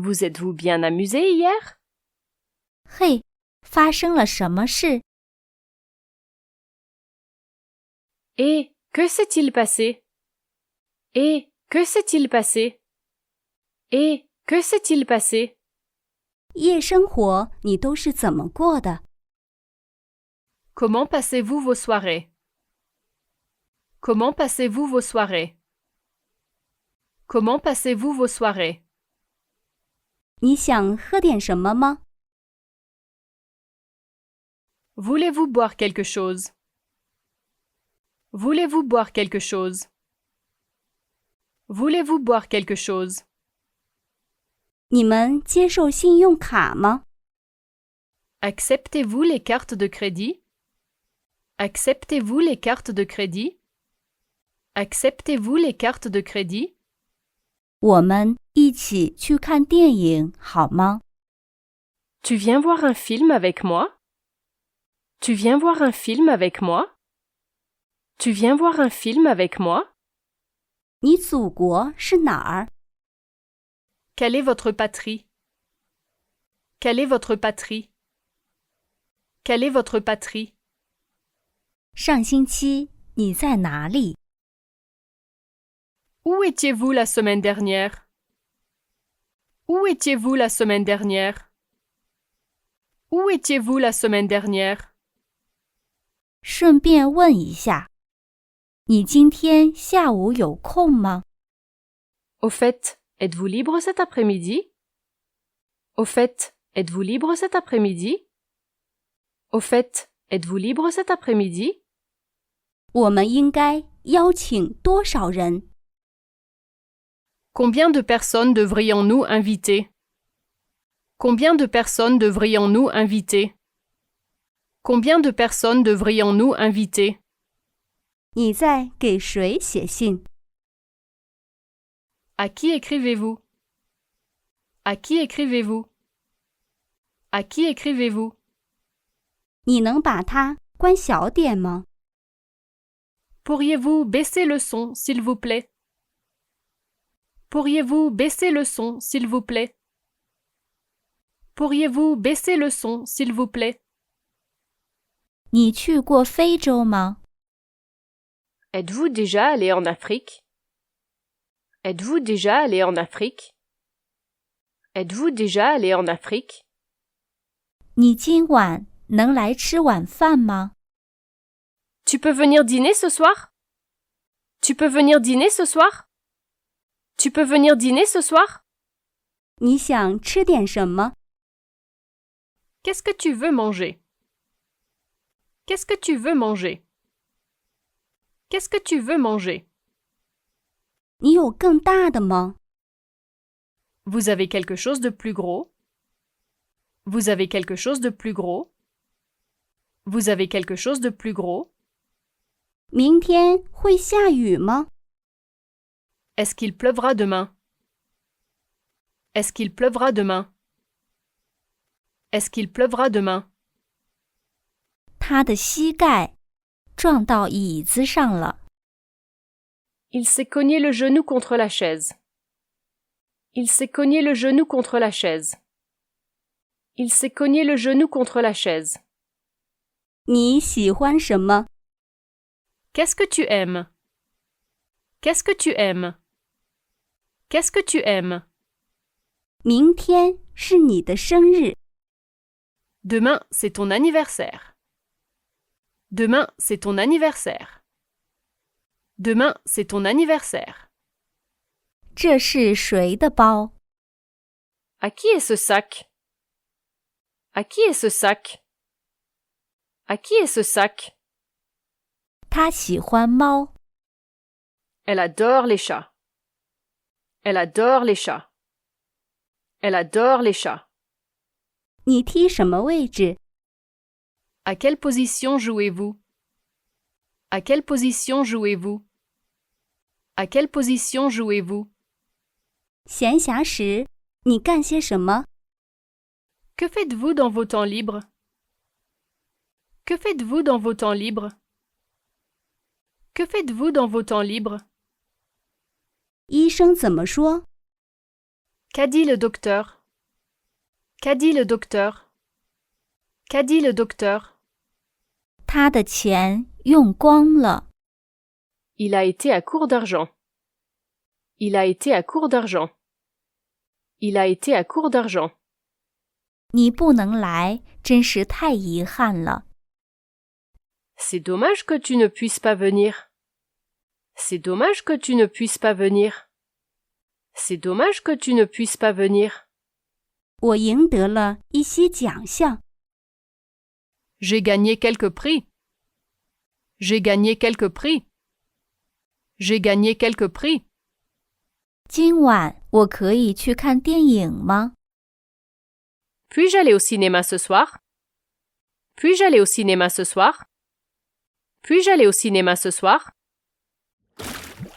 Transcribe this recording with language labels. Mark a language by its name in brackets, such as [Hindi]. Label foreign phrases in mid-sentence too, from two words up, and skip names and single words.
[French] Vous êtes-vous bien amusé hier? [Chinese] 嘿，发生了什么事？ [French] Et que s'est-il passé? Et que s'est-il passé? Et que s'est-il passé? [Chinese] 夜生活你都是怎么过的？ [French] Comment passez-vous vos soirées? Comment passez-vous vos soirées? Comment passez-vous vos soirées? [Chinese] 你想喝点什么吗？ [French] Voulez-vous boire quelque chose? Voulez-vous boire quelque chose? Voulez-vous boire quelque chose? [Chinese] 你们接受信用卡吗？ [French] Acceptez-vous les cartes de crédit? Acceptez-vous les cartes de crédit? Acceptez-vous les cartes de crédit? [Chinese] 我们一起去看电影好吗？ [French] Tu viens voir un film avec moi? Tu viens voir un film avec moi? Tu viens voir un film avec moi? [Chinese] 你祖国是哪儿？ [French] Quelle est votre patrie? Quelle est votre patrie? Quelle est votre patrie? [Chinese] 上星期你在哪里？ [French] Où étiez-vous la semaine dernière? Où étiez-vous la semaine dernière? Où étiez-vous la semaine dernière? [Chinese] 顺便问一下，你今天下午有空吗？ [French] Au fait, êtes-vous libre cet après-midi? Au fait, êtes-vous libre cet après-midi? Au fait, êtes-vous libre cet après-midi? [Chinese] 我们应该邀请多少人？ [French] Combien de personnes devrions-nous inviter? Combien de personnes devrions-nous inviter? Combien de personnes devrions-nous inviter? [Chinese] 你在给谁写信？ [French] À qui écrivez-vous? À qui écrivez-vous? À qui écrivez-vous? [Chinese] 你能把它关小点吗？ [French] Pourriez-vous baisser le son, s'il vous plaît? Pourriez-vous baisser le son, s'il vous plaît? Pourriez-vous baisser le son, s'il vous plaît? [Chinese] 你去过非洲吗？ [French] Êtes-vous déjà allé en Afrique? Êtes-vous déjà allé en Afrique? Êtes-vous déjà allé en Afrique? [Chinese] 你今晚能来吃晚饭吗？ [French] Tu peux venir dîner ce soir? Tu peux venir dîner ce soir? Tu peux venir dîner ce soir? [Chinese] 你想吃点什么？ [French] Qu'est-ce que tu veux manger? Qu'est-ce que tu veux manger? Qu'est-ce que tu veux manger? [Chinese] 你有更大的吗？ [French] Vous avez quelque chose de plus gros? Vous avez quelque chose de plus gros? Vous avez quelque chose de plus gros? [Chinese] 明天会下雨吗？ [French] Est-ce qu'il pleuvra demain? Est-ce qu'il pleuvra demain? Est-ce qu'il pleuvra demain? [Chinese] 他的膝盖撞到椅子上了。 [French] Il s'est cogné le genou contre la chaise. Il s'est cogné le genou contre la chaise. Il s'est cogné le genou contre la chaise. [Chinese] 你喜欢什么？ [French] Qu'est-ce que tu aimes? Qu'est-ce que tu aimes? Qu'est-ce que tu aimes? [Chinese] 明天是你的生日， [French] Demain, c'est ton anniversaire. Demain, c'est ton anniversaire. Demain, c'est ton anniversaire. [Chinese] 这是谁的包？ [French] À qui est ce sac? À qui est ce sac? À qui est ce sac? [Chinese] 他喜欢猫。 [French] Elle adore les chats. Elle adore les chats. Elle adore les chats. [Chinese] 你踢什么位置？ [French] À quelle position jouez-vous? À quelle position jouez-vous? À quelle position jouez-vous? [Chinese] 闲暇时你干些什么？ [French] Que faites-vous dans vos temps libres? Que faites-vous dans vos temps libres? Que faites-vous dans vos temps libres? [Chinese] 医生怎么说？ [French] Qu'a dit le docteur? Qu'a dit le docteur? Qu'a dit le docteur? [Chinese] 他的钱用光了。 [French] Il a été à court d'argent. Il a été à court d'argent. Il a été à court d'argent. [Chinese] 你不能来，真是太遗憾了。 [French] C'est dommage que tu ne puisses pas venir. C'est dommage que tu ne puisses pas venir. C'est dommage que tu ne puisses pas venir. [Chinese] 我赢得了一些奖项。 [French] J'ai gagné quelques prix. J'ai gagné quelques prix. J'ai gagné quelques prix. [Chinese] 今晚我可以去看电影吗？ [French] Puis-je aller au cinéma ce soir? Puis-je aller au cinéma ce soir? Puis-je aller au cinéma ce soir?